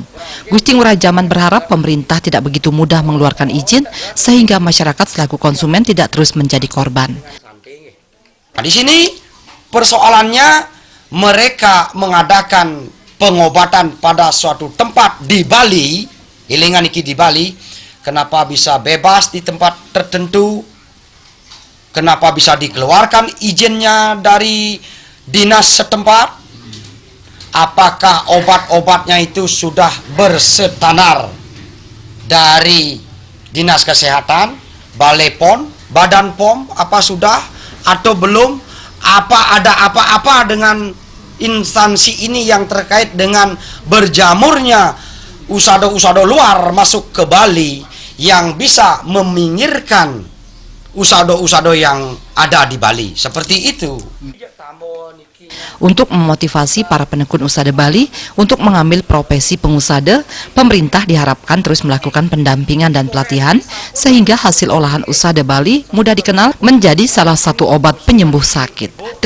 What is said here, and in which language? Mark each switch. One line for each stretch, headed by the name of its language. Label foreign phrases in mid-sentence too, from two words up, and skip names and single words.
Indonesian: Gusti Ngurah Jaman berharap pemerintah tidak begitu mudah mengeluarkan izin sehingga masyarakat selaku konsumen tidak terus menjadi korban. Nah, di sini persoalannya mereka mengadakan pengobatan pada suatu tempat di Bali,
Javanese: ilingan iki
Indonesian: di Bali. Kenapa bisa bebas di tempat tertentu? Kenapa bisa dikeluarkan izinnya dari dinas setempat? Apakah obat-obatnya itu sudah berstandar dari Dinas Kesehatan, Balai POM, Badan POM, apa sudah atau belum? Apa ada apa-apa dengan instansi ini yang terkait dengan berjamurnya usada-usada luar masuk ke Bali yang bisa meminggirkan usada-usada yang ada di Bali. Seperti itu. Untuk memotivasi para penekun usada Bali untuk mengambil profesi pengusada, pemerintah diharapkan terus melakukan pendampingan dan pelatihan sehingga hasil olahan usada Bali mudah dikenal menjadi salah satu obat penyembuh sakit.